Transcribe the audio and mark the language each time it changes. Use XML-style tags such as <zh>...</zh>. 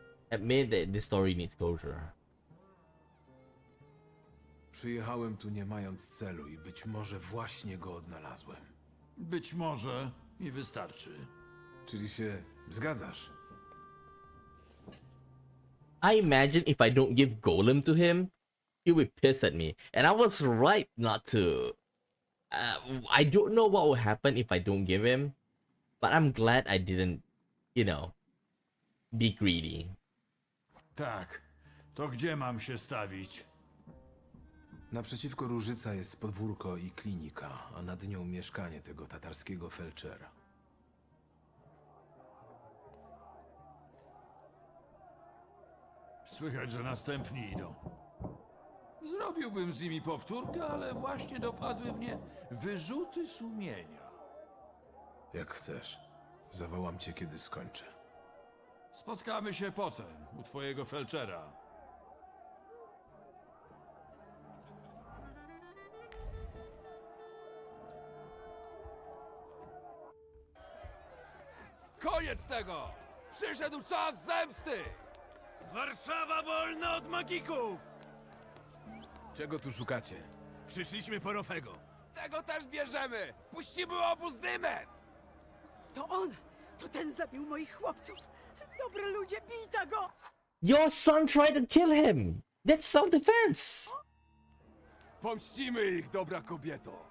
<en>Admit that this story needs closure.</en> <pl>Przyjechałem tu nie mając celu i być może właśnie go odnalazłem. Być może i wystarczy. Czyli się zgadzasz?</pl> <en>I imagine if I don't give Golem to him, he'll be pissed at me. And I was right not to. I don't know what will happen if I don't give him, but I'm glad I didn't, you know, be greedy.</en> <pl>Tak. To gdzie mam się stawić? Naprzeciwko Różyca jest podwórko i klinika, a nad nią mieszkanie tego tatarskiego felczera. Słychać, że następni idą. Zrobiłbym z nimi powtórkę, ale właśnie dopadły mnie wyrzuty sumienia. Jak chcesz. Zawołam cię, kiedy skończę. Spotkamy się potem, u twojego felczera. Koniec tego! Przyszedł czas zemsty! Warszawa wolna od magików! Czego tu szukacie? Przyszliśmy po Rofego. Tego też bierzemy! Puścimy obóz dymem! To on! To ten zabił moich chłopców! Dobry ludzie, bijta go!</pl> <en>Your son tried to kill him! That's self-defense!</en> <pl>Pomścimy ich, dobra kobieto!</pl>